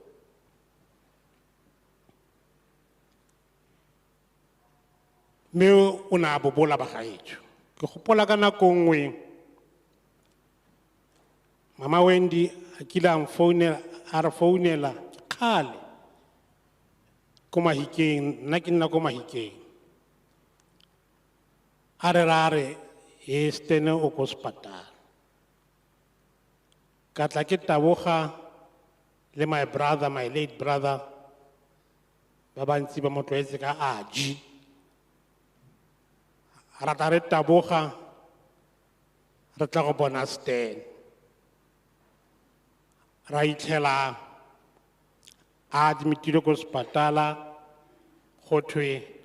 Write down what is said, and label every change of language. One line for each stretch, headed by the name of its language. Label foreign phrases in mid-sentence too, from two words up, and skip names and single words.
Tswana: me o na bobola ba gaetsho ke gopola ka nako nngwe Mama Wendy akila a re founela khale ko Mahikeng nna ke nna ko Mahikeng a re rare e Stan o ko hospital ka tla ke taboga le
English: my late brother
Tswana: ba bantsi ba mo tlwaetse ka Aji ra tla re taboga re tla go bona Stan ra itlhela a admitile ko hospitala go thwe